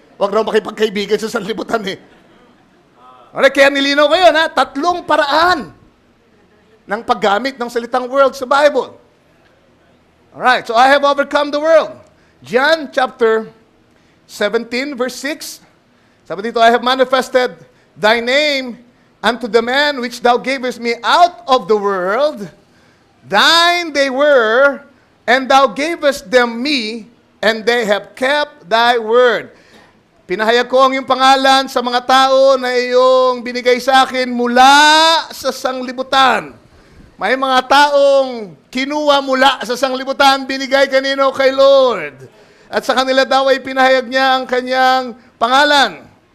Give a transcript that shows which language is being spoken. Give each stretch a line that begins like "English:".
Filipino: Huwag raw makipagkaibigan sa sanlibutan eh. Alright, kaya nilinaw kayo na 3 paraan ng paggamit ng salitang world sa Bible.
English: Alright, so I have overcome the world. John chapter 17 verse 6.
Filipino: Sabi dito,
English: I have manifested thy name unto the man which thou gavest me out of the world. Thine they were, and thou gavest them me, and they have kept thy word.
Filipino: Pinahayag ko ang iyong pangalan sa mga tao na iyong binigay sa akin mula sa sanglibutan. May mga taong kinuha mula sa sanglibutan, binigay kanino kay Lord. At sa kanila daw ay pinahayag niya ang kanyang pangalan.